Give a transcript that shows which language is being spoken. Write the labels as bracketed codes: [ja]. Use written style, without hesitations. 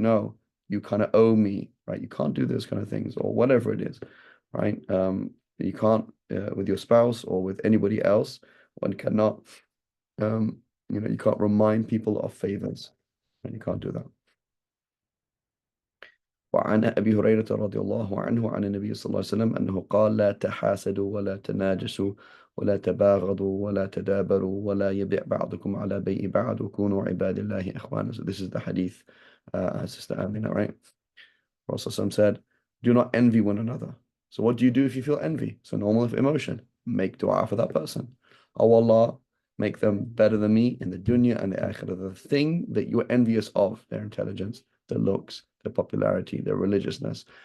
[en] No, you kind of owe me, right? You can't do those kind of things or whatever it is, right? You can't with your spouse or with anybody else. One cannot, you can't remind people of favors, and you can't do that. [ar] وعن أبي هريرة رضي الله عنه عن النبي صلى الله عليه وسلم أنه قال لا تحاسدوا ولا تناجسوا ولا تباغضوا ولا تدابروا ولا يبيع بعضكم على بيع بعض وكونوا عباد الله إخوانا. [en] So this is the hadith, Sister Amina, right? Prophet said, do not envy one another. So what do you do if you feel envy? It's a normal emotion. Make dua for that person. Oh Allah, make them better than me in the dunya and the akhirah. The thing that you're envious of, their intelligence, their looks, their popularity, their religiousness.